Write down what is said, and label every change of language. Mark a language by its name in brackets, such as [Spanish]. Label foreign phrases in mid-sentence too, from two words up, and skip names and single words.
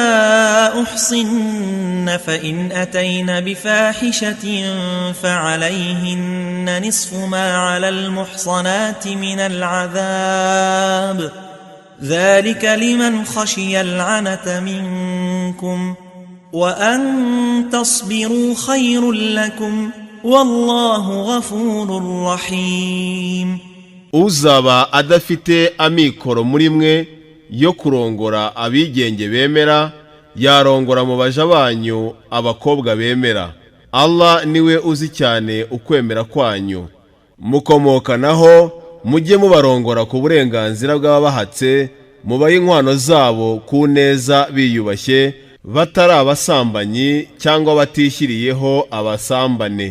[Arabic] أحصن فإن أتين بفاحشة فعليهن نصف ما على المحصنات من العذاب ذلك لمن خشي العنة منكم وأن تصبروا خير لكم والله غفور رحيم. [Kinyarwanda] Uzaba adafite amikoro muri mwe yo kurongora abigenge bemera yarongora mu baja banyu abakobwa bemera. Allah niwe uzi cyane ukwemera kwanyu, mukomokanaho mujye mubarongora ku burenganzira bw'abahatse, mubahe inkwano zabo ku neza biyubashye batari abasambanyi cyangwa batishyiriyeho abasambane.